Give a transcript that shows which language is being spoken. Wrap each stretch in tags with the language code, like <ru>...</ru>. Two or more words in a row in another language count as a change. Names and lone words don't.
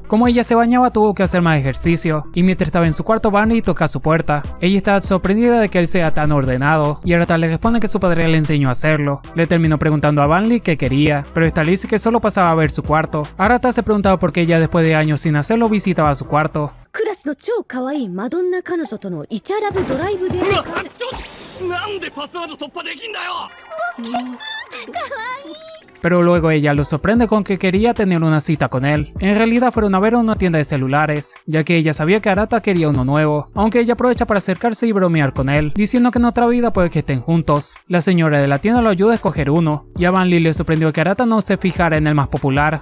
<es>Como ella se bañaba, tuvo que hacer más ejercicio, y mientras estaba en su cuarto, Barney toca a su puerta. Ella está sorprendida de que él sea tan ordenado, y Arata le responde que su padre le enseñó a hacerlo. Le terminó preguntando a Barney qué quería, pero esta le dice que solo pasaba a ver su cuarto. Arata se preguntaba por qué ella, después de años sin hacerlo, visitaba su cuarto.</es> <ja>クラスの超可愛いマドンナ彼女とのイチャラブドライブデート。なんでパスワード突破できんだよ！</ja> <es>Pero luego ella lo sorprende con que quería tener una cita con él. En realidad fueron a ver a una tienda de celulares, ya que ella sabía que Arata quería uno nuevo, aunque ella aprovecha para acercarse y bromear con él, diciendo que en otra vida puede que estén juntos. La señora de la tienda lo ayuda a escoger uno, y a Van Lee le sorprendió que Arata no se fijara en el más popular.</es>